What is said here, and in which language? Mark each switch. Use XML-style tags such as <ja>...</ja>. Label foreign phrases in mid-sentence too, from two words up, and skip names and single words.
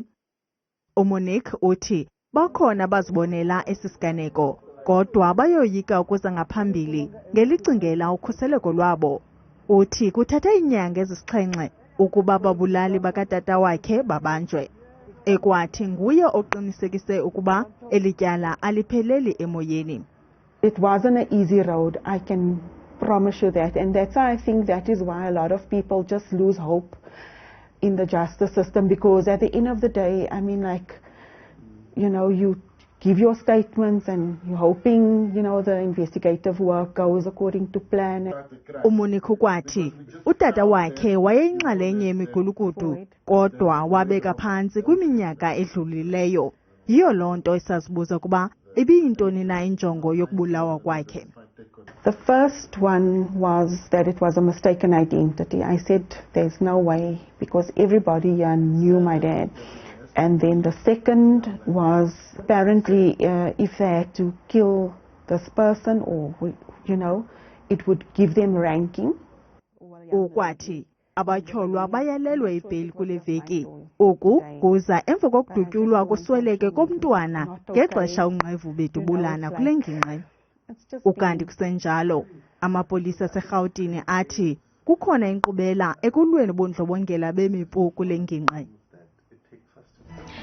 <xh>uMonique uthi bakhona bazibonela esisiganeko kodwa bayoyika ukuza ngaphambili ngelicingela ukhuseleko lwabo. Uthi kuthatha inyanga ezisixhenxe ukuba babulali bakatata wakhe babanjwe. Ekwathi nguye oqinisekise ukuba elityala alipheleli emoyeni.</xh> <en>It wasn't an easy road, I can promise you that, and that's why I think that is why a lot of people just lose hope in the justice system, because at the end of the day, I mean, like, you know, you give your statements and you're hoping, you know, the investigative work goes according to plan.</en> <xh>uMonique kwathi utata wakhe wayeyinxalenye yemigulukudu kodwa wabeka phansi kwiminyaka edlulileyo. Yiyo loo nto isazibuza kuba ibiyintoni na injongo yokubulawa kwakhe.</xh> <en>The first one was that it was a mistaken identity. I said there's no way, because everybody knew my dad. And then the second was apparently if they had to kill this person, or, you know, it would give them ranking.</en> <xh>Ukwathi abatyholwa bayalelwe ibheli kule veki. Oku kuza emva kokudutyulwa kusweleke komntwana ngexesha unqevu bedubulana kule ngingqi. Ukanti kusenjalo amapolisa aseRhawutini athi kukhona inkqubela ekulweni bondlobongela bemipu kule ngingqi.</xh>